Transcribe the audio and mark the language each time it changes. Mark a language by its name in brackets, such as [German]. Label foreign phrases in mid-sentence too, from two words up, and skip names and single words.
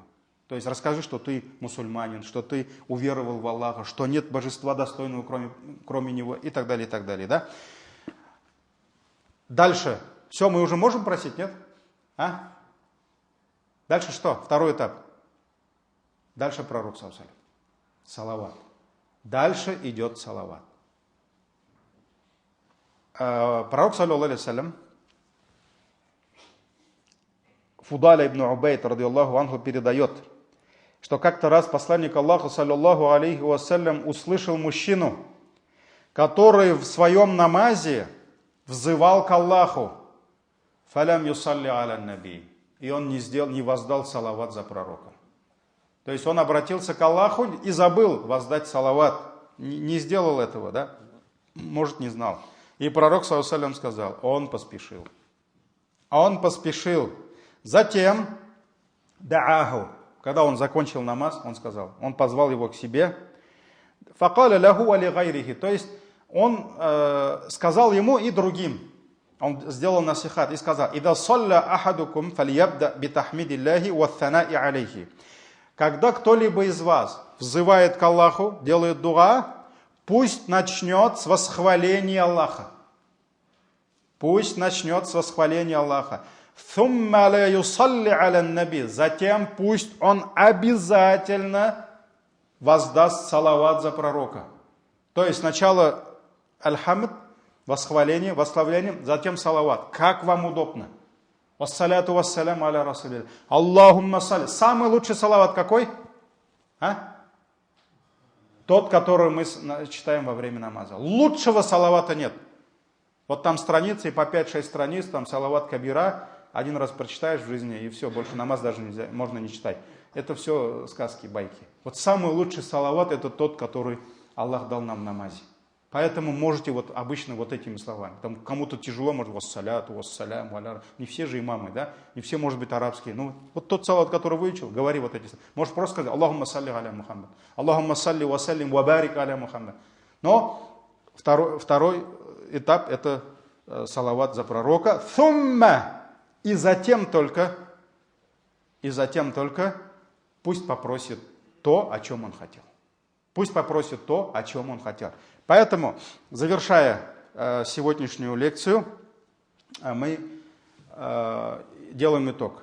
[Russian] То есть расскажи, что ты мусульманин, что ты уверовал в Аллаха, что нет божества достойного, кроме Него, и так далее, да? Дальше. Все, мы уже можем просить, нет? А? Дальше что? Второй этап. Дальше пророк [Arabic] صلى الله عليه وسلم. Салават. [Russian] Дальше идет салават. Пророк [Arabic] صلى الله عليه وسلم, [Russian] Фудаля ибн Убайд, [Arabic] رضي الله عنه, [Russian] передает, что как-то раз посланник Аллаха, [Arabic] صلى الله عليه وسلم, [Russian] услышал мужчину, который в своем намазе взывал к Аллаху. [Arabic] فلم يصل على النبي. [Russian] И он не воздал салават за пророком. То есть он обратился к Аллаху и забыл воздать салават. Не сделал этого, да? Может, не знал. И пророк, [Arabic] صلى الله عليه وسلم, [Russian] сказал, он поспешил. Он поспешил. Затем, дааху, когда он закончил намаз, он сказал, он позвал его к себе. [Arabic] فقال له ولغيره. [Russian] То есть он сказал ему и другим. Он сделал насихат и сказал, [Arabic] «إذا صلى أحدكم فليبدأ بتحميد الله والثناء عليه». [Russian] Когда кто-либо из вас взывает к Аллаху, делает дуа, пусть начнет с восхваления Аллаха. Пусть начнет с восхваления Аллаха. [Arabic] «ثم لا يصلي على النبي». [Russian] Затем пусть он обязательно воздаст салават за пророка. То есть сначала аль-хамд, восхваление, восславление, затем салават. Как вам удобно. [Arabic] والصلاة والسلام على رسول الله. اللهم صل. [Russian] Самый лучший салават какой? А? Тот, который мы читаем во время намаза. Лучшего салавата нет. Вот там страницы, и по 5-6 страниц, там салават кабира, один раз прочитаешь в жизни, и все, больше намаз даже нельзя, можно не читать. Это все сказки, байки. Вот самый лучший салават — это тот, который Аллах дал нам в намазе. Поэтому можете вот обычно вот этими словами. Там кому-то тяжело, может, [Arabic] والصلاة والسلام, [Russian] валяр. Не все же имамы, да? Не все, может быть, арабские. Ну, вот тот салат, который выучил, говори вот эти слова. Можешь просто сказать, [Arabic] اللهم صل على محمد. اللهم صل وسلم وبارك على محمد. [Russian] Но второй этап — это салават за пророка. Thumma. И затем только пусть попросит то, о чем он хотел. Пусть попросит то, о чем он хотел. Поэтому, завершая сегодняшнюю лекцию, мы делаем итог.